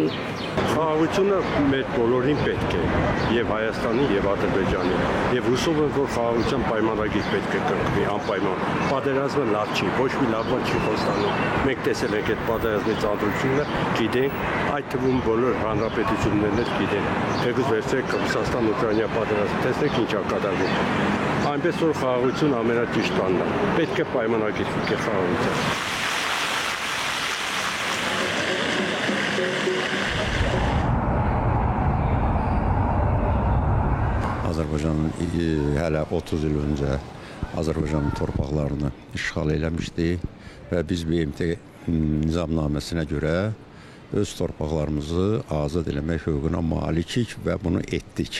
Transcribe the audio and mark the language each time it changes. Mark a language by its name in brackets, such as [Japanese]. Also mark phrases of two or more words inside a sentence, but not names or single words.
[Armenian] Խաղաղությունը մեր բոլորին պետք է, եւ Հայաստանի, եւ Ադրբեջանի, եւ հուսով եմ, որ խաղաղության պայմանագիր պետք է կնքվի անպայման։ Պատերազմը լավ չի, ոչ մի լավ բան չի խոստանում։ Մենք տեսել ենք այդ պատերազմի ծանրությունը, գիտենք, այդ թվում բոլոր հանրապետություններն էլ գիտեն։ Եկեք վերցրեք Ռուսաստան-Ուկրաինա պատերազմը, տեսնեք ինչ է կատարվում։ Այնպես որ խաղաղություն ամենաճիշտ բանն է։ Պետք է պայմանագիր կնքի խաղաղության։ [Azerbaijani] Azərbaycan hələ 30 il öncə Azərbaycanın torpaqlarını işğal eləmişdi və biz BMT nizamnaməsinə görə öz torpaqlarımızı azad eləmək hüququna malikik və bunu etdik.